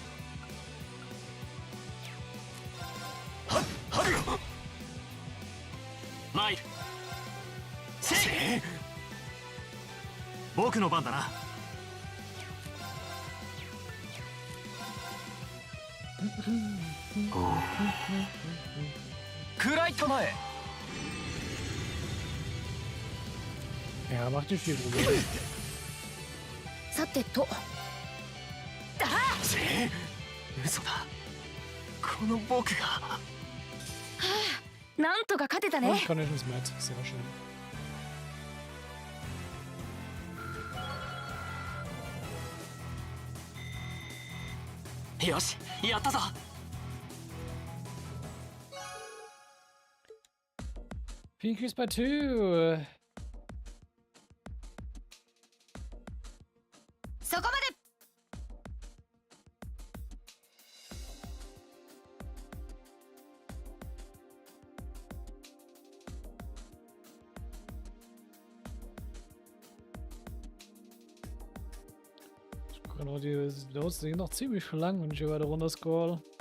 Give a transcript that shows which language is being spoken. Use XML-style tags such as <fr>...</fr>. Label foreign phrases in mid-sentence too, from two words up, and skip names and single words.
<ja>参る。僕の番だな。暗い構え。</ja> <de>Ja, macht nicht viel Probleme.</de> <ja>さてと、嘘だ。この僕が。なんとか勝てた</ja> <de>Und</de> <ja>ね。</ja> <en>Conditions met.</en> <de>Sehr schön.</de> <ja>よし、やったぞ。</ja> <en>Increased by 2.</en> <ja>そこまで。</ja> <de>Genau, die Notes sind noch ziemlich lang, wenn ich hier weiter runter scroll.</de>